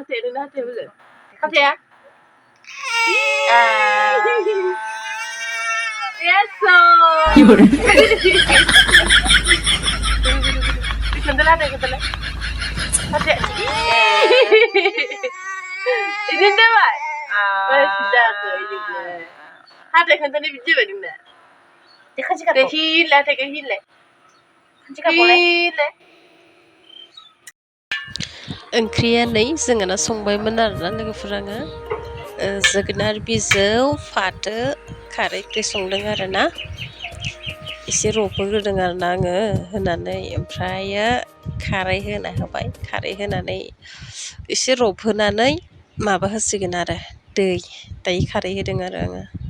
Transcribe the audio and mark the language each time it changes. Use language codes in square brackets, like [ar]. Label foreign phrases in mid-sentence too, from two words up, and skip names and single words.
[ms] Hati ya. [en] Yes so. [ms] Kental. Hati. Ini dah pak. Sudah tu ini. Hati kental ni biji bagaimana? Hila. [brx] ओंख्रिया नै जोंहाना संबायमोन आरोना लोगोफोरा जोगोनार बिजौ फाथो खारै ओंख्रि संदों आरोना एसे रबहोग्रोदों आरोना आङो होनानै ओमफ्रायो खारै होना होबाय खारै होनानै एसे रबहोनानै माबा होसिगोन आरो दै दायो खारै होदों आरो आङो